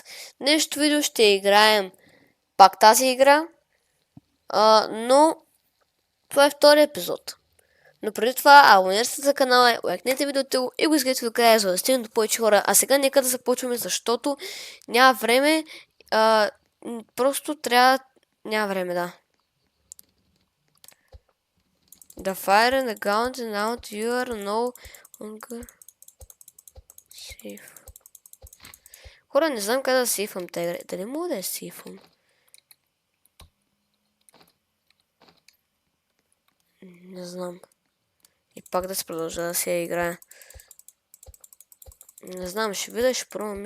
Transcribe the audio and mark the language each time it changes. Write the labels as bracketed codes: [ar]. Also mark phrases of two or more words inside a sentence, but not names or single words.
[bg] Днешното видео ще играем пак тази игра, но това е втори епизод. Но преди това абонирайте се за канала, лайкнете видеото и го изгледайте до края, за да стигнем до повече хора. А сега нека да започваме, защото няма време, просто трябва... Няма време, да. [en] The fire and the ground and out you are no longer safe. [bg] Хора, не знам как да сейфам тази игра. Дали мога да я сейфам? Не знам. И пак да се продължа да се играя. Не знам, ще видя, ще пробвам.